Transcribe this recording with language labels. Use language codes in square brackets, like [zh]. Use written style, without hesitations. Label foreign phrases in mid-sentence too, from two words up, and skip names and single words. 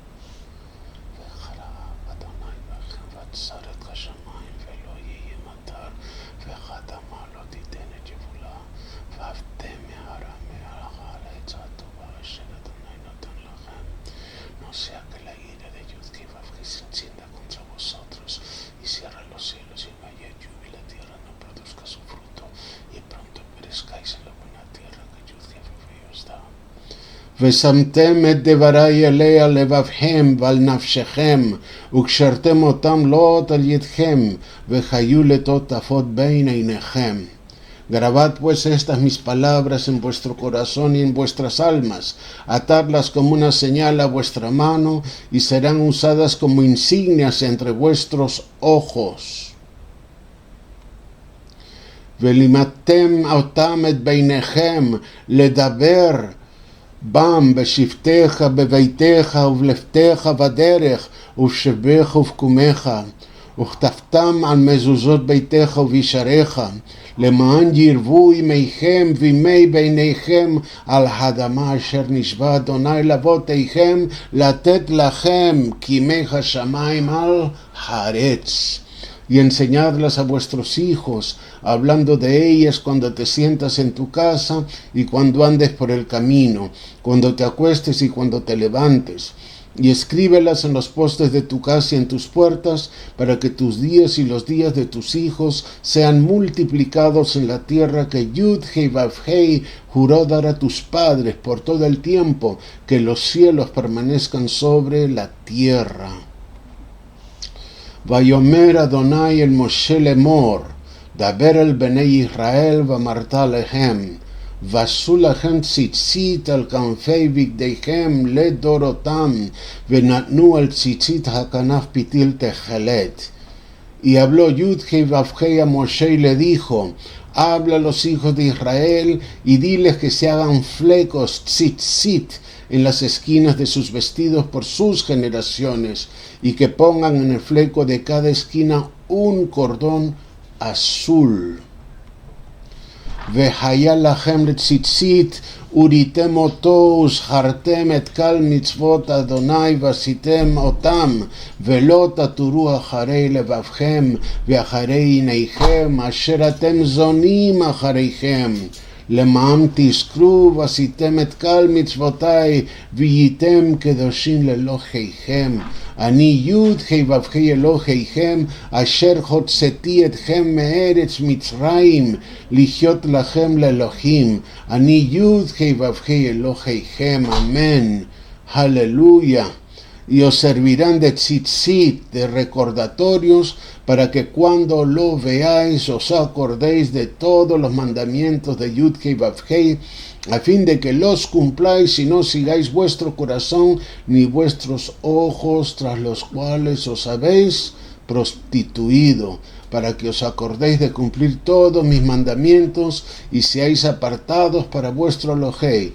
[es] No sea que la ira de Yud-Hei Vav-Hei se encienda contra vosotros y cierre los cielos y no haya lluvia y la tierra no produzca su fruto y pronto perezcáis en la buena tierra que Yud-Hei Vav-Hei os da. [he] ושמתם את דברי אליה לבבכם ועל נפשכם וקשרתם אותם לאות על ידכם וחיו לטוטפות בין עיניכם. [es] Grabad pues estas mis palabras en vuestro corazón y en vuestras almas, atadlas como una señal a vuestra mano y serán usadas como insignias entre vuestros ojos. [he] ולימדתם אותם את ביניכם לדבר בם בשבתך בביתך ובלפתך בדרך ובשבך ובקומך וכתבתם על מזוזות ביתך ובישריך למען ירבו ימיכם וימי ביניכם על האדמה אשר נשבע אדוני לאבותיכם לתת לכם כימי השמיים על הארץ. [es] Y enseñadlas a vuestros hijos, hablando de ellas cuando te sientas en tu casa y cuando andes por el camino, cuando te acuestes y cuando te levantes. Y escríbelas en los postes de tu casa y en tus puertas, para que tus días y los días de tus hijos sean multiplicados en la tierra que Yud-Hei Vav-Hei juró dar a tus padres por todo el tiempo que los cielos permanezcan sobre la tierra. [he] ויאמר אדוני אל משה לאמור, דבר אל בני ישראל ואמרת להם, ועשו לכם ציצית על כנפי בגדיכם לדורותם, ונתנו על ציצית הכנף פיתיל תכלת. [es] Y habló Yud-Hei Vav-Hei a Moshe y le dijo, habla a los hijos de Israel y diles que se hagan flecos, tzitzit, en las esquinas de sus vestidos por sus generaciones, y que pongan en el fleco de cada esquina un cordón azul. [he] והיה לכם לציצית וריתם אותו וזכרתם את כל מצוות אדוני ועשיתם אותם ולא תטורו אחרי לבבכם ואחרי עיניכם אשר אתם זונים אחריכם למען תזכרו ועשיתם את כל מצוותי והייתם קדושים לאלוהיכם. אני י' ו' אלוהיכם אשר הוצאתי אתכם מארץ מצרים לחיות לכם לאלוהים. אני י' ו' אלוהיכם. אמן. [es] Aleluya. Y os servirán de tzitzit, de recordatorios, para que cuando lo veáis os acordéis de todos los mandamientos de Yud-Hei Vav-Hei, a fin de que los cumpláis y no sigáis vuestro corazón ni vuestros ojos tras los cuales os habéis prostituido, para que os acordéis de cumplir todos mis mandamientos y seáis apartados para vuestro Elohei.